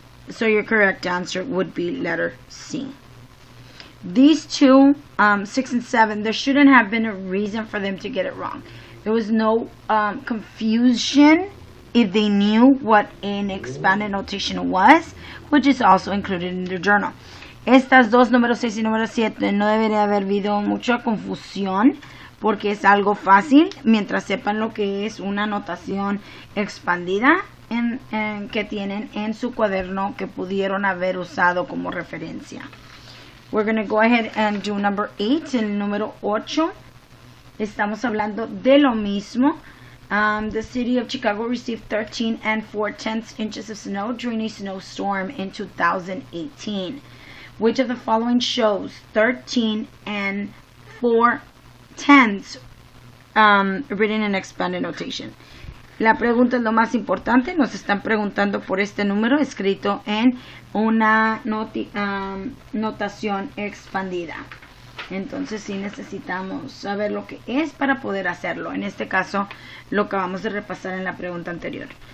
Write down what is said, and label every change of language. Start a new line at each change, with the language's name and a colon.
English: So your correct answer would be letter C. These two, 6 and 7, there shouldn't have been a reason for them to get it wrong. There was no confusion if they knew what an expanded notation was, which is also included in the journal.
Spanish: Estas dos, número 6 y número 7, no debería haber habido mucha confusión porque es algo fácil mientras sepan lo que es una notación expandida que tienen en su cuaderno que pudieron haber usado como referencia.
English: We're going to go ahead and do number 8,
Spanish: el número 8. Estamos hablando de lo mismo.
English: The city of Chicago received 13 and 4/10 inches of snow during a snowstorm in 2018. Which of the following shows 13 and 4/10 written in expanded notation?
Spanish: La pregunta es lo más importante. Nos están preguntando por este número escrito en una notación expandida. Entonces sí necesitamos saber lo que es para poder hacerlo. En este caso lo acabamos de repasar en la pregunta anterior.